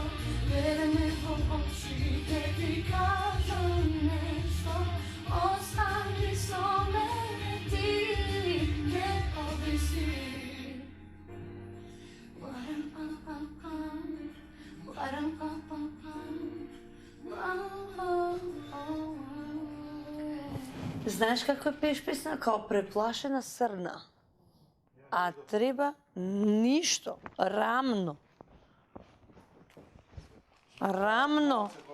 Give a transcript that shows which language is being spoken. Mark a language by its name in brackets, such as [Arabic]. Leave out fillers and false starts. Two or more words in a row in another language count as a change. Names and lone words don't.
[Macedonian] Gledaj me po oči, te ti kažem nešto. Ostani so mene ti, ne ovisi. Waram pam pam pam, waram pam pam pam, Знаеш како пееш песна? Као преплашена срна. А треба ништо, рамно. Рамно.